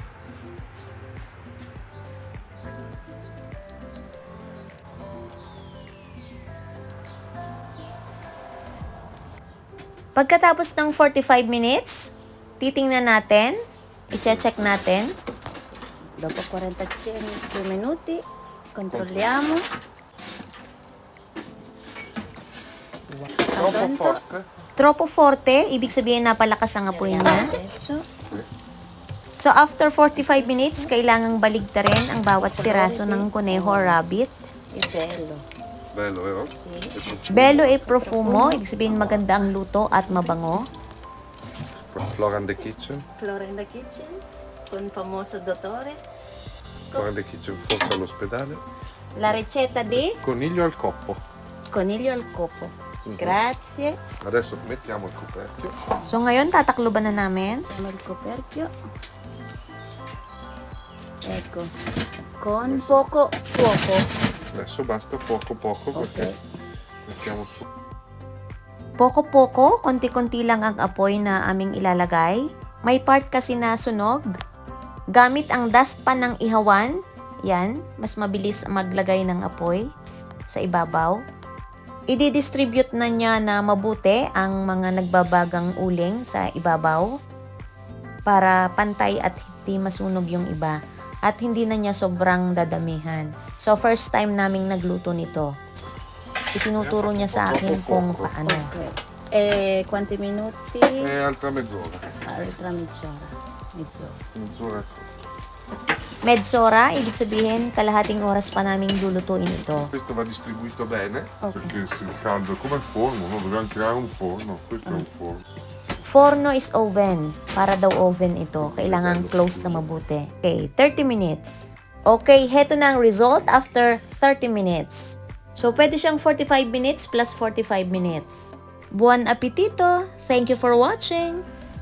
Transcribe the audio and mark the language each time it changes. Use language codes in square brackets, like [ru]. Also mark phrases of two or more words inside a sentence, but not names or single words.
[tl] Pagkatapos ng 45 minutes, titingnan natin, i-check natin. [it] Dopo 45 minuti, controlliamo. Troppo forte? Troppo forte, [tl] ibig sabihin napalakas ang apoy niya. [en] So after 45 minutes, [tl] kailangang baligtarin ang bawat piraso ng kuneho [en] or rabbit. [it] Bello. Bello, vero? Bello e profumo, [tl] ibig sabihin maganda ang luto at mabango. [en] Flora in the Kitchen. Flora in the Kitchen, [it] con famoso dottore. [en] Flora in the Kitchen, [it] forse all'ospedale. La ricetta di Coniglio al coppo. coniglio al copo. Grazie. Adesso mettiamo il coperchio. [tl] So ngayon, tatakluban na namin. [it] Facciamo il coperchio. Ecco. Con poco fuoco. Adesso basta poco poco perché mettiamo su. [tl] Poko-poko, konti-konti lang ang apoy na aming ilalagay. May part kasi na sunog. Gamit ang dustpan ng ihawan, yan, mas mabilis maglagay ng apoy sa ibabaw. I-distribute na niya na mabuti ang mga nagbabagang uling sa ibabaw para pantay at hindi masunog yung iba at hindi na niya sobrang dadamihan. So [en] first time [tl] naming nagluto nito. Itinuturo niya sa akin kung paano. [it] Quanti minuti? Altra mezz'ora. Altra mezz'ora. Mezz'ora. Mezz'ora, [tl] ibig sabihin kalahating oras pa naming lulutuin ito. [it] Questo va distribuito bene. Perché si calda come il forno, no? Dobbiamo creare un forno. Questo è un forno. [en] Forno is oven. [tl] Para daw oven ito. Kailangan close na mabuti. [en] Okay, 30 minutes. [tl] Okay, heto na ang result [en] after 30 minutes. [tl] So, pwede siyang [en] 45 minutes plus 45 minutes. [it] Buon apetito! [en] Thank you for watching!